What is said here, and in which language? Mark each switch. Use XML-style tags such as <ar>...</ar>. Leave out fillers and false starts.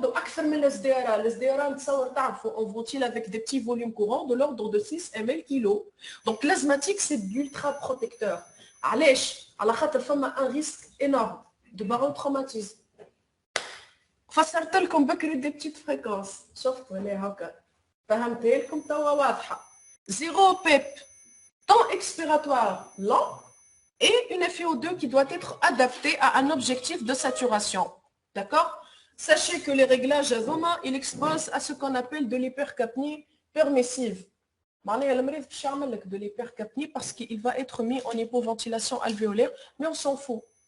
<fr>Donc, on ventile avec des petits volumes courants de l'ordre de 6 ml/kg. Donc, l'asthmatique, c'est d'ultra protecteur.</fr> <ar>علاش؟ على خاطر فما</ar> <fr>un risque énorme de barotraumatisme.</fr> <ar>فسرت لكم بكري</ar> <fr>des petites fréquences.</fr> <ar>شفتوا ليه هكا؟ فهمتها لكم توا واضحة.</ar> <fr>0 PEP, temps expiratoire lent et une FiO2 qui doit être adaptée à un objectif de saturation. D'accord? Sachez que les réglages à Zoma, ils exposent à ce qu'on appelle de l'hypercapnie permissive. De l'hypercapnie parce qu'il va être mis en hypoventilation alvéolaire, mais on s'en fout.</fr>